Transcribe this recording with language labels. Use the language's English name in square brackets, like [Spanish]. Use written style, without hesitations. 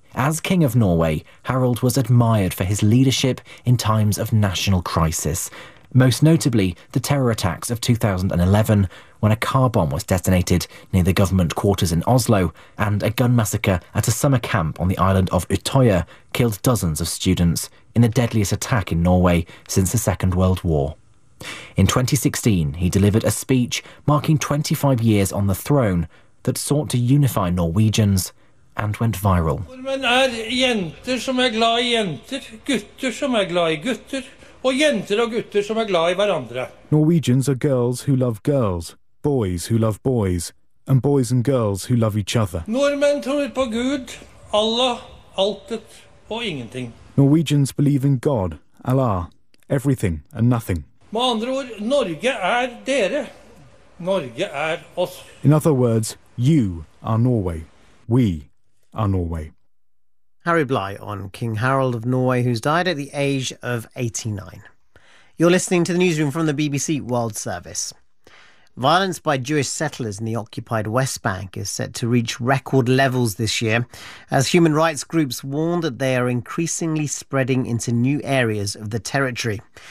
[English] As King of Norway, Harald was admired for his leadership in times of national crisis, most notably the terror attacks of 2011, when a car bomb was detonated near the government quarters in Oslo, and a gun massacre at a summer camp on the island of Utøya killed dozens of students in the deadliest attack in Norway since the Second World War. In 2016, he delivered a speech marking 25 years on the throne that sought to unify Norwegians and went viral. [Norwegian] Men er jenter som er glad I jenter, gutter som er glad I gutter, og jenter og gutter som er glad I hverandre. [English] Norwegians are girls who love girls, boys who love boys, and boys and girls who love each other. [Norwegian] Nordmenn tror på Gud, Allah, altet og ingenting. [English] Norwegians believe in God, Allah, everything and nothing. [Norwegian] Med andre ord, Norge er dere. Norge er oss. [English] In other words, you are Norway. We are Norway. Harry Bligh on King Harald of Norway, who's died at the age of 89. You're listening to the newsroom from the BBC World Service. Violence by Jewish settlers in the occupied West Bank is set to reach record levels this year, as human rights groups warn that they are increasingly spreading into new areas of the territory.